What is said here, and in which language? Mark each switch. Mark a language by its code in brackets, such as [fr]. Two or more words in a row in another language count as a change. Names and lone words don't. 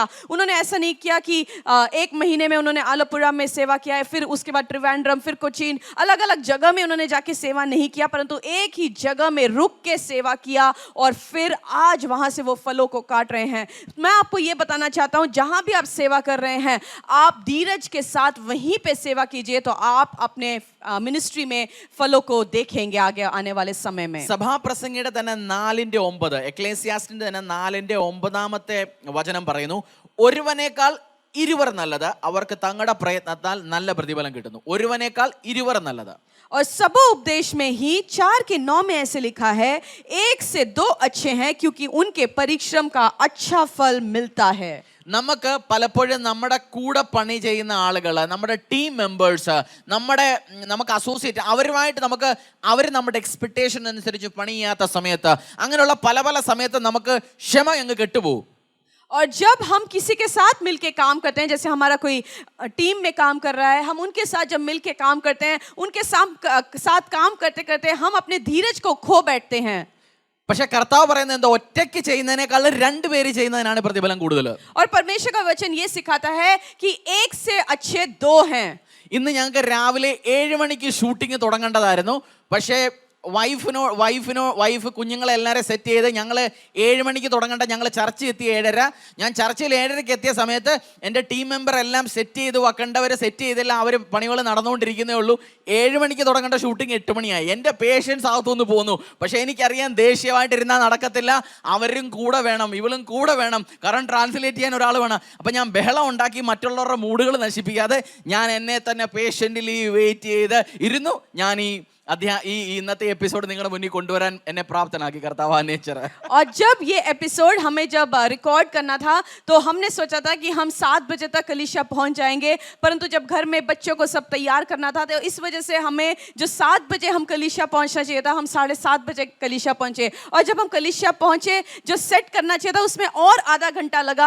[hi] उन्होंने ऐसा नहीं किया कि 1 महीने में उन्होंने आलपुरा में सेवा किया है, फिर उसके बाद त्रिवेंद्रम, फिर कोचीन, अलग अलग जगह में उन्होंने जाके सेवा नहीं किया, परंतु एक ही जगह में रुक के सेवा किया और फिर आज वहाँ से वो फलों को काट रहे हैं. मैं आपको ये बताना चाहता हूँ, जहां भी आप सेवा कर रहे हैं, आप धीरज के साथ वहीं पे सेवा कीजिए, तो आप अपने मिनिस्ट्री में फलों को देखेंगे आगे आने वाले समय में. [ml] സഭാപ്രസംഗിയുടെ തന്നെ 4:9, എക്ലേസിയാസ്റ്റിന്റെ തന്നെ 4:9 വചനം പറയുന്നു, ഒരുവനേക്കാൾ ഇരുവർ നല്ലത്, അവർക്ക് തങ്ങളുടെ പ്രയത്നത്താൽ നല്ല പ്രതിഫലം കിട്ടുന്നു. ഒരുവനേക്കാൾ ഇരുവർ നല്ലത്. [hi] और सबो उपदेश में ही 4 के 9 में ऐसे लिखा है, 1 से 2 अच्छे हैं क्योंकि उनके परिश्रम का अच्छा फल मिलता है. [ml] നമുക്ക് പലപ്പോഴും നമ്മുടെ കൂടെ പണി ചെയ്യുന്ന ആളുകൾ, നമ്മുടെ [en] team members, [ml] നമുക്ക് അസോസിയേറ്റ്, അവരുമായിട്ട് അവർ നമ്മുടെ എക്സ്പെക്ടേഷൻ അനുസരിച്ച് പണി ചെയ്യാത്ത സമയത്ത്, അങ്ങനെയുള്ള പല സമയത്ത് നമുക്ക് ക്ഷമ അങ്ങ് കെട്ടുപോകും. [hi] और जब हम किसी के साथ मिलके काम करते हैं, जैसे हमारा कोई टीम में काम कर रहा है, हम उनके साथ जब मिलके काम करते हैं, उनके साथ काम करते करते हम अपने धीरज को खो बैठते हैं. [ml] പക്ഷെ കർത്താവ് പറയുന്നത് എന്താ, ഒറ്റയ്ക്ക് ചെയ്യുന്നതിനേക്കാൾ 2 പേര് ചെയ്യുന്നതിനാണ് പ്രതിഫലം കൂടുതൽ. [hi] और परमेश्वर का वचन ये सिखाता है कि 1 से अच्छे 2 हैं. [ml] ഇന്ന് ഞങ്ങൾക്ക് രാവിലെ 7 മണിക്ക് ഷൂട്ടിംഗ് തുടങ്ങേണ്ടതായിരുന്നു. പക്ഷേ വൈഫ് കുഞ്ഞുങ്ങളെ എല്ലാവരും സെറ്റ് ചെയ്ത് ഞങ്ങൾ 7 മണിക്ക് തുടങ്ങേണ്ട, ഞങ്ങൾ ചർച്ച എത്തി 7:30. ഞാൻ ചർച്ചയിൽ 7:30 എത്തിയ സമയത്ത് എൻ്റെ [en] team member [ml] എല്ലാം സെറ്റ് ചെയ്ത് വെക്കേണ്ടവർ സെറ്റ് ചെയ്തില്ല, അവർ പണികൾ നടന്നുകൊണ്ടിരിക്കുന്നേ ഉള്ളൂ. 7 മണിക്ക് തുടങ്ങേണ്ട ഷൂട്ടിംഗ് 8 മണിയായി. എൻ്റെ പേഷ്യൻസ് അകത്തുനിന്ന് പോന്നു. പക്ഷേ എനിക്കറിയാം ദേഷ്യമായിട്ടിരുന്നാൽ നടക്കത്തില്ല, അവരും കൂടെ വേണം, ഇവളും കൂടെ വേണം, കാരണം ട്രാൻസ്ലേറ്റ് ചെയ്യാൻ ഒരാൾ വേണം. അപ്പം ഞാൻ ബഹളം ഉണ്ടാക്കി മറ്റുള്ളവരുടെ മൂഡുകൾ നശിപ്പിക്കാതെ ഞാൻ എന്നെ തന്നെ [en] patiently wait [ml] ചെയ്ത് ഇരുന്നു. ഞാൻ ഈ ഈ ഇന്നത്തെ എപ്പിസോഡ് നിങ്ങളുടെ മുന്നിൽ കൊണ്ടുവരാൻ എന്നെ പ്രാപ്തനാക്കി കർത്താവ് ആ നേച്ചർ. [hi] और जब ये एपिसोड हमें जब रिकॉर्ड करना था तो हमने सोचा था कि हम 7 बजे तक कलीसिया पहुंच जाएंगे, परंतु जब घर में बच्चों को सब तैयार करना था तो इस वजह से हमें जो 7 बजे हम कलीसिया पहुंचना चाहिए था, हम 7:30 बजे कलीसिया पहुंचे. और जब हम कलीसिया पहुंचे, जो सेट करना चाहिए था उसमें और आधा घंटा लगा.